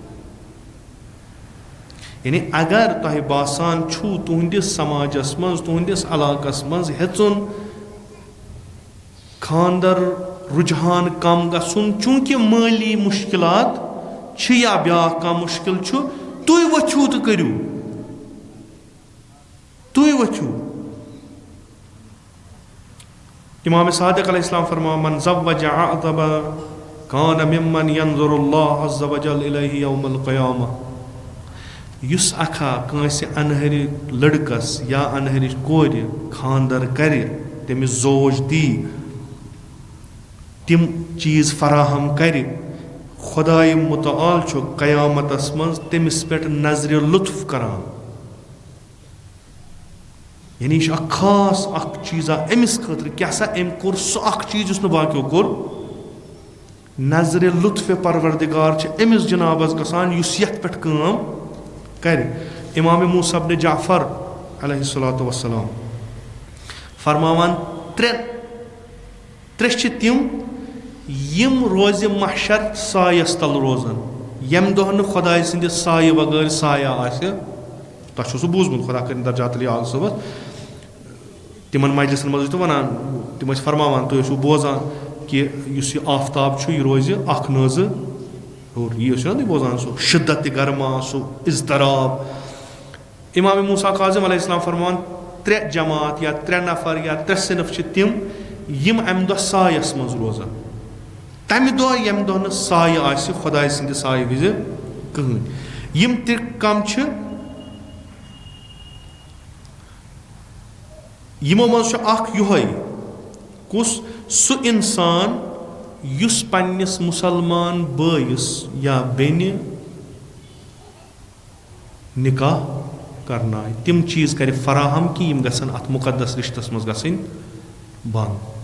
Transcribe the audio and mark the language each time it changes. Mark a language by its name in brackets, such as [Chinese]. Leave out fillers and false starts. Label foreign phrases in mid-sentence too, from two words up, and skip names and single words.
[Kashmiri] یعنی اگر تۄہہِ باسان چھُو تُہنٛدِس سماجَس منٛز تُہنٛدِس علاقَس منٛز ہیٚژُن خانٛدر رُجحان کَم گژھُن چوٗنٛکہِ مٲلی مُشکِلات چھِ یا بیٛاکھ کانٛہہ مُشکِل چھُ تُہۍ ؤتھِو تہٕ کٔرِو تُہۍ ؤتھِو اِمامِ صادق [Arabic] علیہ السلام [Kashmiri] فرماوان [Arabic] من زوج اعظم کان ممن ينظر اللہ عز وجل الیہ یوم القیامہ [Kashmiri] یُس اکھا کٲنٛسہِ اَنہرِ لٔڑکَس یا اَنہرِچ کورِ خانٛدر کَرِ تٔمِس زوج دی تِم چیٖز فراہم کَرِ خۄداے مُتعال چھُ قیامتَس منٛز تٔمِس پٮ۪ٹھ نظرِ لُطف کران یعنی یہِ چھُ اکھ خاص اکھ چیٖزا أمِس خٲطرٕ کیٛاہ سا أمۍ کوٚر سُہ اکھ چیٖز یُس نہٕ باقیو کوٚر نظرِ لُطفِ پروردِگار چھِ أمِس جِنابَس گژھان یُس یَتھ پٮ۪ٹھ کٲم کَرِ اِمامِ موسیٰ بنِ جعفر [Arabic] علیہ الصلاۃ وسلام [Kashmiri] فرماوان ترٛےٚ چھِ تِم یِم روزِ محشر سایَس تل روزان ییٚمہِ دۄہ نہٕ خۄداے سٕنٛدِس سایہِ بغٲر سایہ آسہِ تۄہہِ چھُو سُہ بوٗزمُت خۄدا کٔرِنۍ درجات علی عال صٲبَس تِمن مجلسن منٛز ٲسۍ تِم وَنان تِم ٲسۍ فرماوان تُہۍ ٲسِو بوزان کہِ یُس یہِ آفتاب چھُ یہِ روزِ اکھ نٲزٕ اور یہ چھُ نا تُہۍ بوزان سُہ شِدت گرما سُہ اضطراب. امام موسیٰ کاظم [Arabic] علیہ السلام [Kashmiri] فرمان 3 جماعت یا 3 نفر یا 3 صنف چھِ تِم یِم اَمہِ دۄہ سایَس منٛز روزان. تَمہِ دۄہ ییٚمہِ دۄہ نہٕ سایہِ آسہِ خۄداے سٕنٛدِ سایہِ وِزِ کٕہٕنۍ. یِم تہِ کم چھِ یِمو منٛز چھُ اکھ یِہوے کُس سُہ اِنسان یُس پنٛنِس مُسلمان بٲیِس یا بیٚنہِ نِکاح کرنایہِ تِم چیٖز کرِ فراہم کہِ یِم گژھن اَتھ مُقدس رِشتَس منٛز گژھٕنۍ بنٛد.